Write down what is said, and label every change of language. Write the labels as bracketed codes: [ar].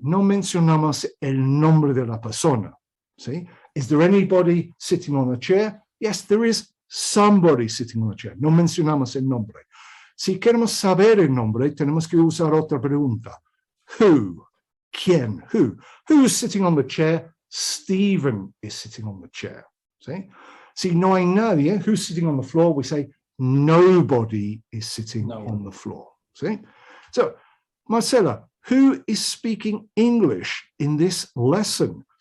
[es] No mencionamos el nombre de la persona. ¿Sí? [en] Is there anybody sitting on a chair? Yes, there is somebody sitting on a chair. [es] No mencionamos el nombre. Si queremos saber el nombre, tenemos que usar otra pregunta. [en] Who? [es] ¿Quién? [en] Who? Who's sitting on the chair? Stephen is sitting on the chair. ¿Sí? [es] Si no hay nadie, [en] who's sitting on the floor? We say nobody is sitting on the floor. ¿Sí? So, Marcela, who is speaking English in this lesson?